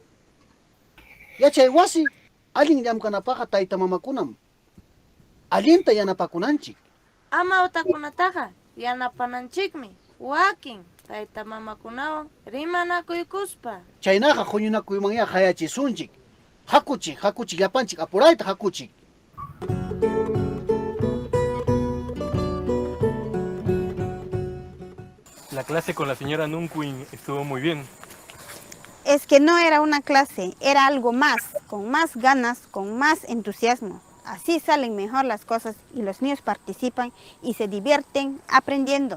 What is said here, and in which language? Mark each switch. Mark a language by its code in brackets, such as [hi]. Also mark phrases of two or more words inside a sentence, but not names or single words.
[qu] Yachay wasi allin llamkanapaqa tayta mamakunam allinta yanapakunanchik. Amawtakunataqa yanapananchikmi wakin tayta mamakunawan rimanakuykuspa. Chaynaqa huñunakuymanña hayachisunchik. Hakuchik llapanchik apurayta hakuchik. [es] La clase con la señora Nunquin estuvo muy bien. Es que no era una clase, era algo más, con más ganas, con más entusiasmo. Así salen mejor las cosas y los niños participan y se divierten aprendiendo.